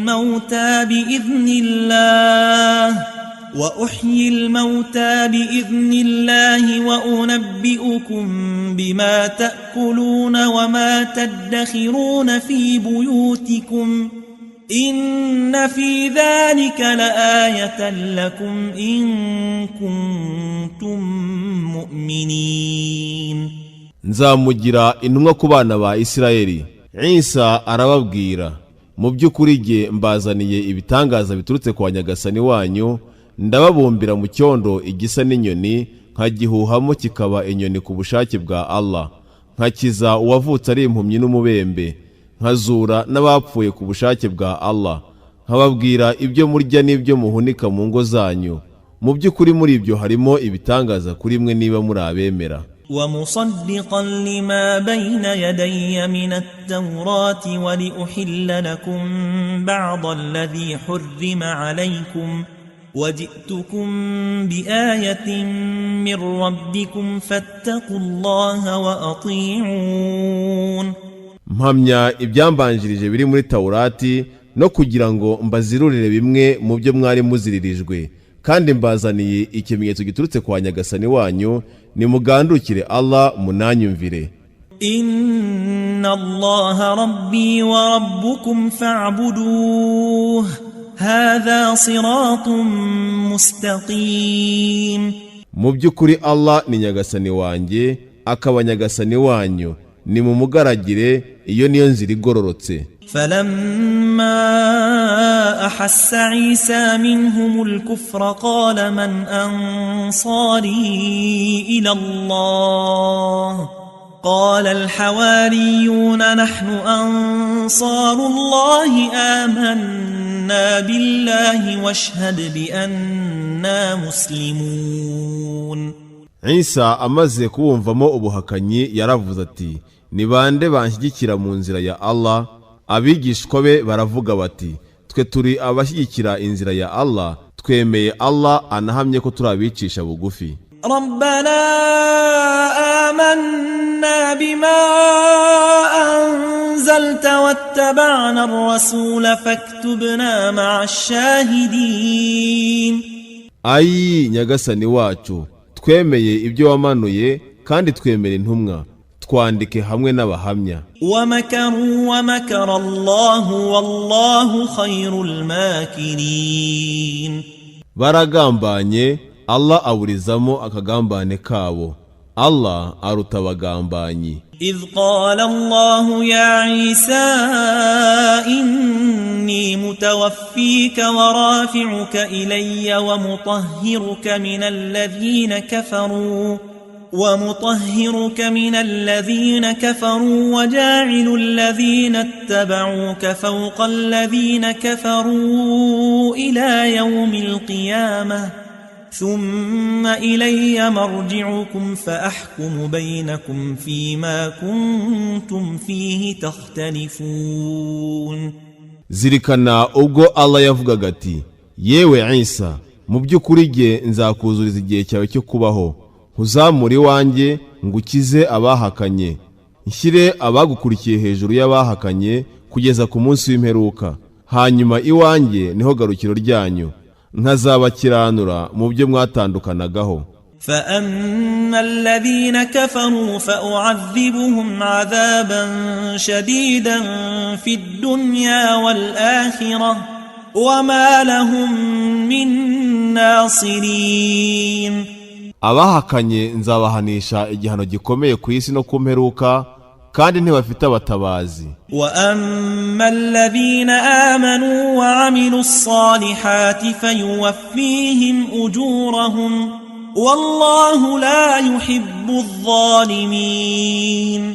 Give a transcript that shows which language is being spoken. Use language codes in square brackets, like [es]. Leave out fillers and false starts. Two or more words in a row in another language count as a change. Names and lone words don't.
[ar] الموتى بإذن الله وأنبئكم بما تأكلون وما تدخرون في بيوتكم إن في ذلك لآية لكم إن كنتم مؤمنين. [rw] Nzamugira intumwa ku bana ba Isirayeli. Isa arababwira, mu by'ukuri jye mbazaniye ibitangaza biturutse kwa nyagasani wanyu, ndababumbira mu cyondo igisa n'inyoni, nkagihuhamo kikaba inyoni ku bushake bwa Allah, nkakiza uwavutse ari impumyi n'umubembe, nkazura n'abapfuye ku bushake bwa Allah, nkababwira ibyo murya n'ibyo muhunika mu ngo zanyu. Mu by'ukuri muri ibyo harimo ibitangaza kuri mwe niba muri abemera. [ar] ومصدقا لما بين يدي من التوراة ولأحل لكم بعض الذي حرم عليكم وجئتكم بآية من ربكم فاتقوا الله وأطيعون. [rw] Mpamya ibyambanjirije biri muri Taurati no kugira ngo mbazirurire bimwe mu byo mwari muziririjwe, kandi mbazaniye ikimenyetso giturutse kwa nyagasani wanyu, nimugandukire Allah munanyumvire. [ar] إن الله ربي وربكم فاعبدوه هذا صراط مستقيم. [rw] Mu by'ukuri Allah ni nyagasani wanjye, akaba nyagasani wanyu, ni mumugaragire, iyo niyo nzira igororotse. [ar] فلما أحس عيسى منهم الكفر قال من أنصاري إلى الله قال الحواريون نحن أنصار الله آمنا بالله واشهد بأننا مسلمون. [rw] Isa amaze kuwumvamo ubuhakanyi yaravuze ati, ni bande banshyigikira mu nzira ya Allah? Abigishwa be baravuga bati, twe turi abashyigikira inzira ya Allah, twemeye Allah anahamye ko turabicisha bugufi. [ar] ربنا آمنا بما أنزلت واتبعنا الرسول فاكتبنا مع الشاهدين. [rw] Ayi nyagasani wacu, twemeye ibyo wamanuye kandi twemera intumwa, twandike hamwe n'abahamya. [ar] ومكروا ومكر الله والله خير الماكرين. [rw] Baragambanye, Allah aburizamo akagambane kabo, Allah aruta abagambanyi. [ar] إذ قال الله يا عيسى إني متوفيك ورافعك إلي ومطهرك من الذين كفروا ومطهرك من الذين كفروا وجاعل الذين اتبعوك فوق الذين كفروا إلى يوم القيامة ثم إلي مرجعكم فأحكم بينكم فيما كنتم فيه تختلفون. [rw] zirikana ubwo Allah yavugaga ati yewe Isa mu by'ukuri jye nzakuzuriza igihe cyawe cyo kubaho nkuzamure wanjye ngukize abahakanye nshyire abagukurikiye hejuru y'abahakanye kugeza ku munsi w'imperuka hanyuma iwanjye niho garukiro ryanyu nkazabakiranura mu byo mwatandukanagaho. [ar] فأما الذين كفروا فأعذبهم عذابا شديدا في الدنيا والآخرة وما لهم من ناصرين. [rw] abahakanye nzabahanisha igihano gikomeye ku isi no kumperuka kandi ntibafite abatabazi. [ar] وأما الذين آمنوا وعملوا الصالحات فيوفيهم أجورهم والله لا يحب الظالمين.